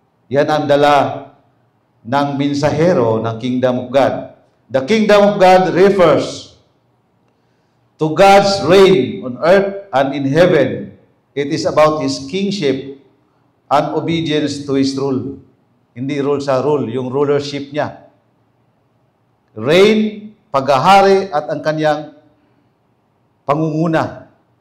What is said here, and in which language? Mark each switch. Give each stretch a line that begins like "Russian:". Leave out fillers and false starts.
Filipino: Yan ang dala ng minsahero ng kingdom of God.
English: The kingdom of God refers to God's reign on earth and in heaven. It is about His kingship and obedience to His rule.
Filipino: Hindi rule sa rule, yung rulership niya. Reign, paghahari at ang kanyang pangunguna.